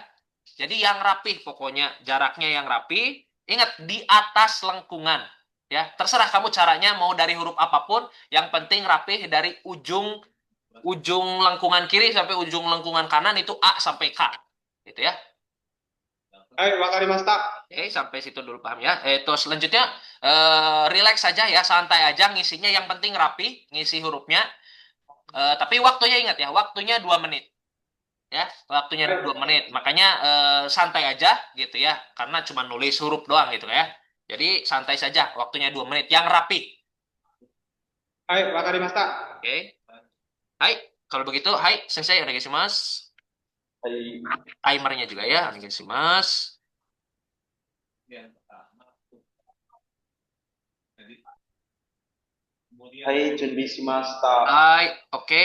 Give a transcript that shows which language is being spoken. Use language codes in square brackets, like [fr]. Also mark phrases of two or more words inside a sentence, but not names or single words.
[id] Jadi yang rapih pokoknya jaraknya yang rapih. Ingat di atas lengkungan ya. Terserah kamu caranya mau dari huruf apapun, yang penting rapih dari ujung ujung lengkungan kiri sampai ujung lengkungan kanan itu A sampai K. Gitu ya. [ja] はい、わかりました。 [id] Oke, sampai situ dulu paham ya. Terus selanjutnya relax saja ya, santai aja ngisinya. Yang penting rapi, ngisi hurufnya. Tapi waktunya ingat ya, waktunya 2 menit ya, waktunya [ja] Hai, [id] 2 menit. Makanya santai aja gitu ya, karena cuma nulis huruf doang gitu ya. Jadi santai saja, waktunya 2 menit, yang rapi. [ja] はい、わかりました。 [id] Oke, hai. Kalau begitu, hai, [ja] 先生、お願いします. はい、 [id] Timernya juga ya, [ja] onegaishimasu. はい、準備しました。 Hai, oke.